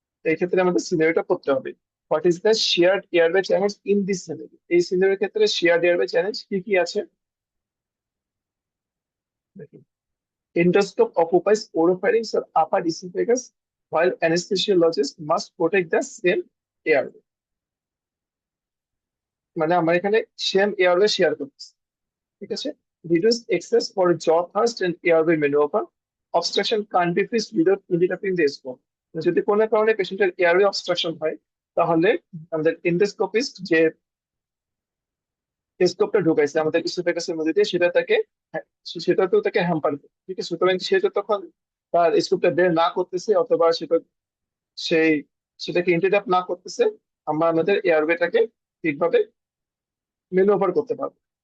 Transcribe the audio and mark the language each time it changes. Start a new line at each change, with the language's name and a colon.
Bangla: এই ক্ষেত্রে আমাদের সিনারিওটা পড়তে হবে।
English: what is the shared airway challenge in this scenario,
Bangla: এই সিনারিওর ক্ষেত্রে শেয়ার্ড এয়ারওয়ে চ্যালেঞ্জ কি কি আছে দেখুন।
English: Endoscope occupies oropharynx or upper esophagus, while anesthesiologist must protect the same airway.
Bangla: মানে আমরা এখানে সেম এয়ারওয়ে শেয়ার করতেছি, ঠিক আছে।
English: Reduced access for jaw thrust and airway maneuver. Obstruction can't be fixed without interrupting the scope.
Bangla: যদি কোনো কারণে পেশেন্টের এয়ারওয়ে অবস্ট্রাকশন হয়, তাহলে আমাদের এন্ডোস্কোপিস্ট যে স্কোপটা ঢুকাইছে আমাদের ইসোফেগাসের মধ্যে দিয়ে, সেটাতেও তাকে হ্যাম্পার দেবে, ঠিক আছে। সুতরাং সে যতক্ষণ তার স্কোপটা বের না করতেছে অথবা সেই সেটাকে ইন্টারাপ্ট না করতেছে, আমরা আমাদের এয়ারওয়েটাকে ঠিকভাবে ম্যানুভার করতে পারবো।